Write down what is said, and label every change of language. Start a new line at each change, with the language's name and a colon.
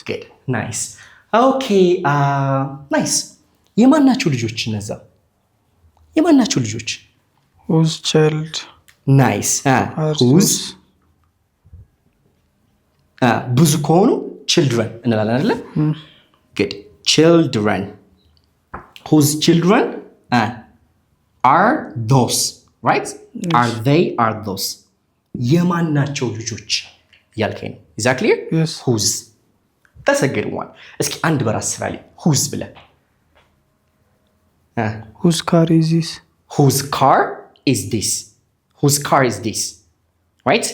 English: Good. Nice. Okay. Nice.
Amharic: የማን ናቸው ልጆች እነዛ? የማን ናቸው ልጆች?
English: Whose child? Nice. Whose?
Amharic: ብዙ ከሆኑ children እንላለን አይደለ?
English: Good. Children. Whose children are those? Right? Yes. Are they? Are those?
Amharic: የማን ናቸው ልጆች ያልከኝ ነው።
English: Is that clear? Yes. Whose? That's a good one.
Amharic: እስኪ አንድ በራስ ስራ ላይ whose ብለህ
English: Whose car is this? Whose car is this? Whose car is this? Right?